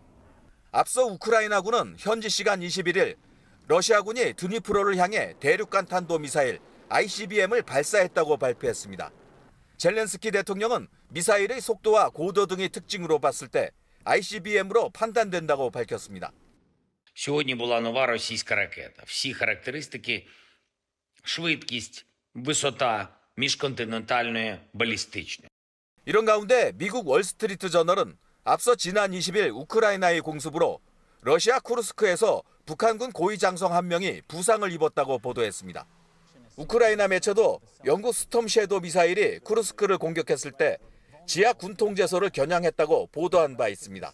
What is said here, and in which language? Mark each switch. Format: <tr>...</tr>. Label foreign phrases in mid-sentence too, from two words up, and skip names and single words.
<ko>앞서 우크라이나군은 현지 시간 21일 러시아군이 드니프로를 향해 대륙간 탄도미사일 ICBM을 발사했다고 발표했습니다. 젤렌스키 대통령은 미사일의 속도와 고도 등의 특징으로 봤을 때 ICBM으로 판단된다고 밝혔습니다.</ko> <uk>Сьогодні була нова російська ракета. Всі характеристики, швидкість, висота міжконтинентальної балістичної.</uk> <ko>이런 가운데 미국 월스트리트 저널은 앞서 지난 20일 우크라이나의 공습으로 러시아 쿠르스크에서 북한군 고위 장성 1명이 부상을 입었다고 보도했습니다. 우크라이나 매체도 영국 스톰 섀도우 미사일이 쿠르스크를 공격했을 때 지하 군 통제소를 겨냥했다고 보도한 바 있습니다.</ko>